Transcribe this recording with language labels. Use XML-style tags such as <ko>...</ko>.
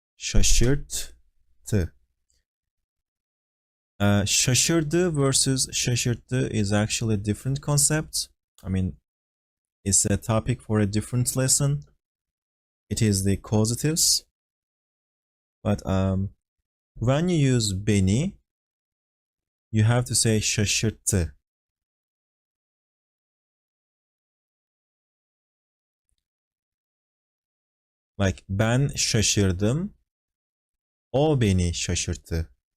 <tr>Şaşırttı.</tr> <en>Şaşırdı versus şaşırttı is actually a different concept. I mean, it's a topic for a different lesson. It is the causatives. But when you use beni, you have to say şaşırttı.</en> <tr>Like ben şaşırdım, o beni şaşırttı.</tr>